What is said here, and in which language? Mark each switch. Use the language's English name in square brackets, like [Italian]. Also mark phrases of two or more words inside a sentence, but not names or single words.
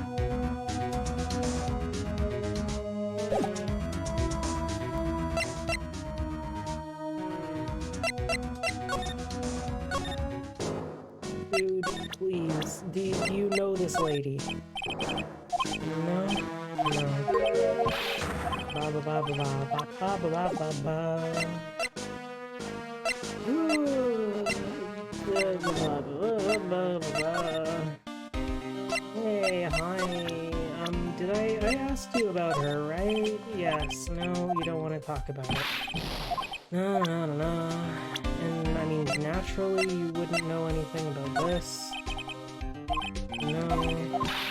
[English] Dude, please. Do you know this lady? No? No. Ba ba ba ba ba ba ba ba ba ba. Ooh. Ba ba ba ba ba. Hey, hi. Did I asked you about her, right? Yes. No, you don't want to talk about it. No. And, I mean, naturally, you wouldn't know anything about this. No.